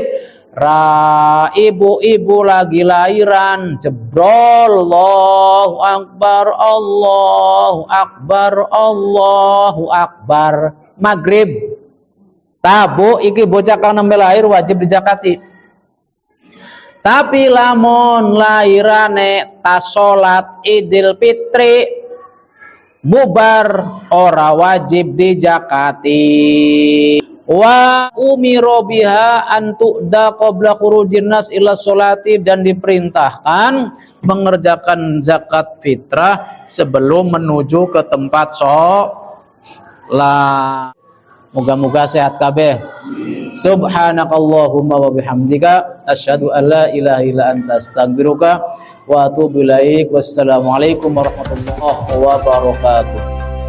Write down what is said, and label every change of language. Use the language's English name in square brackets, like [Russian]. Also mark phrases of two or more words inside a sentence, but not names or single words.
[Javanese] Ra ibu-ibu lagi lahiran jebrol, [Arabic] الله أكبر، الله أكبر، الله أكبر, [Javanese] maghrib tabu iki bocah kang nembe lahir wajib dijakati. Tapi lamun lahirane tas salat Idul Fitri bubar ora wajib dijakati. [Arabic] وأمر بها أن تؤدى قبل خروج الناس إلى الصلاة, [Indonesian] dan diperintahkan mengerjakan zakat fitrah sebelum menuju ke tempat sholat. [Javanese] Moga-moga sehat kabeh. [Arabic] سبحانك اللهم وبحمدك أشهد أن لا إله إلا أنت أستغفرك وأتوب إليك. والسلام عليكم ورحمة الله وبركاته.